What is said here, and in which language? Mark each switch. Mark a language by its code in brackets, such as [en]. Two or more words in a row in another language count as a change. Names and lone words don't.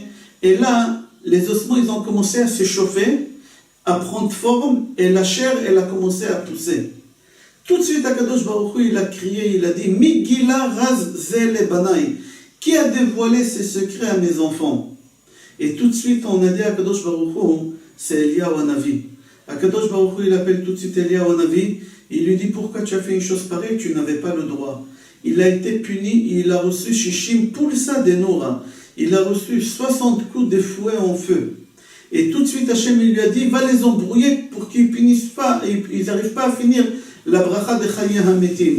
[fr] Et là, les ossements, ils ont commencé à s'échauffer, à prendre forme, et la chair, elle a commencé à pousser. Tout de suite, Akadosh Baruch Hu, il a crié, il a dit, [he] מי גילה רז זה לבני. [fr] Qui a dévoilé ses secrets à mes enfants? Et tout de suite, on a dit à Akadosh Baruch Hu, c'est Eliyahu Hanavi. Akadosh Baruch Hu, il appelle tout de suite Eliyahu Hanavi, il lui dit, pourquoi tu as fait une chose pareille? Tu n'avais pas le droit. Il a été puni, il a reçu [he] שישים פולסא דנורא. [fr] Il a reçu 60 coups de fouet en feu. Et tout de suite, Hachem il lui a dit, va les embrouiller pour qu'ils finissent pas, et ils n'arrivent pas à finir la bracha de [he] מחיה המתים.